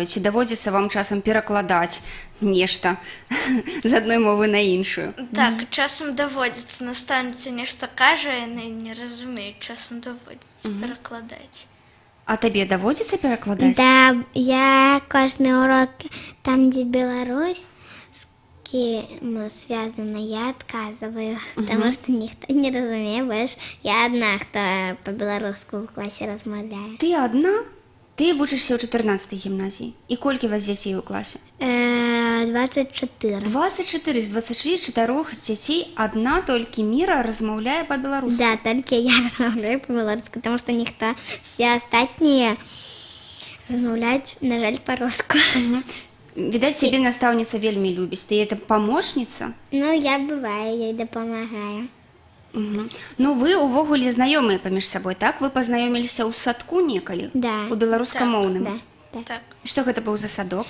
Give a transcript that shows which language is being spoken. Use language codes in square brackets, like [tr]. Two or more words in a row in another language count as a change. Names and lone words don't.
[be] Ці даводзіцца вам часам перакладаць нешта з адной мовы на іншую? Так, часам даводзіцца. Настаўніца нешта кажа, яны не разумеюць, часам даводзіцца перакладаць. А табе даводзіцца перакладаць? Да, я кожны урок там, дзе Беларусь, [ru] связано, я отказываю, потому что никто не разумеешь. Я одна, кто по-белорусски в классе размовляет. Ты одна? [be] Ты вучишься ў 14-й гімназіі. І колькі вас дзяцей у класе? 24. 24 з 24 дзяцей одна толькі Міра размаўляе по-беларуску? [ru] Да, только я размовляю по-белорусски, потому что никто, все остальные размовляют, [be] на жаль, [ru] по-русски. [be] Відаць, цябе настаўніца вельмі любіць. Ты это памочніца? Я бываю, ёй дапамагаю. Вы увогуле знаёмыя паміж сабой, так? Вы пазнаёміліся ў садку некалі? Да. У беларускамоўным? Да. Так. Што гэта быў за садок?